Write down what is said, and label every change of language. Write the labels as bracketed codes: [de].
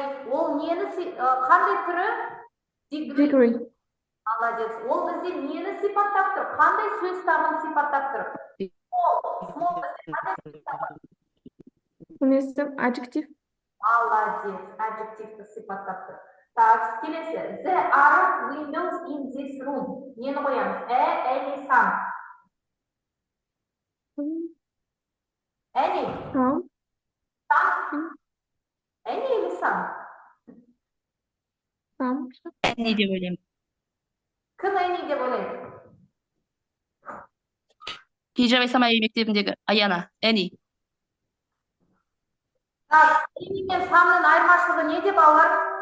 [kk] Ол нені қандай түрі? [en] Degree. [ru] Молодец. [kk] Ол бізде нені сипаттап тұр? Қандай сөз табын сипаттап тұр? Small бізде қандай сөз табын? Несі adjective. [ru] Молодец. [kk] Adjectivті сипаттап тұр. Так, келесі. [en] There are windows in this room. [kk] Нені қоямыз? Any, some. [en] Any. Some. Some. Any или some? Some. [kk] Any деп ойлаймын. Кім any деп ойлайды? Хижабай Самай мектебіндегі Аяна. [en] Any. [kk] Так, any мен someның айырмашылығы неде балалар?